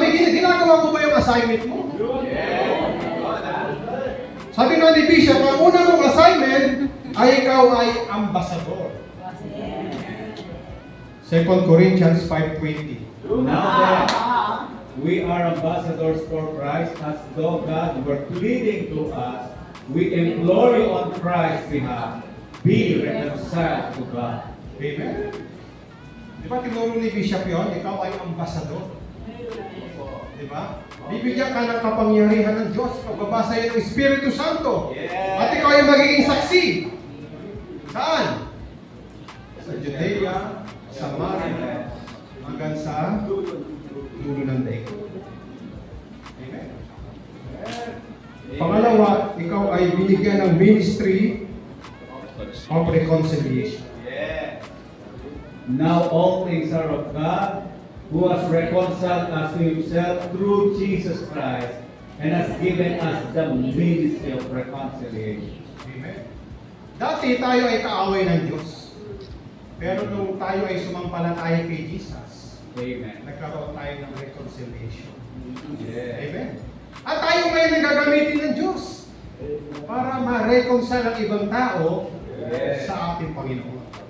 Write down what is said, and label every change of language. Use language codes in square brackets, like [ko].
[tl] May ginagawa mo ba yung assignment mo? Sabi nga ni Bishop, ang una mong assignment ay ikaw ay ambasador. [en] 2 Corinthians 5:20. Now that we are ambassadors for Christ, as though God were pleading to us, we implore you on Christ's behalf, be reconciled to God. [tl] Amen? Di ba tinuro ni Bishop yun? Ikaw ay ambasador. Di ba? Bibigyan ka ng kapangyarihan ng Diyos, pagbabasa yan ng Espiritu Santo. At ikaw ay magiging saksi. Saan? Sa Judea, Samaria, hanggang sa dulo ng daigdig. Amen. Pangalawa, ikaw ay binigyan ng ministry of reconciliation. [en] Now all things are of God, who has reconciled us to himself through Jesus Christ, and has given us the ministry of reconciliation. Amen. [tl] Dati tayo ay kaaway ng Diyos. Pero nung tayo ay sumampalataya kay Jesus, Amen. nagkaroon tayo ng reconciliation. Amen. At tayo ngayon ang gagamitin ng Diyos para ma-reconcile ang ibang tao sa ating Panginoon.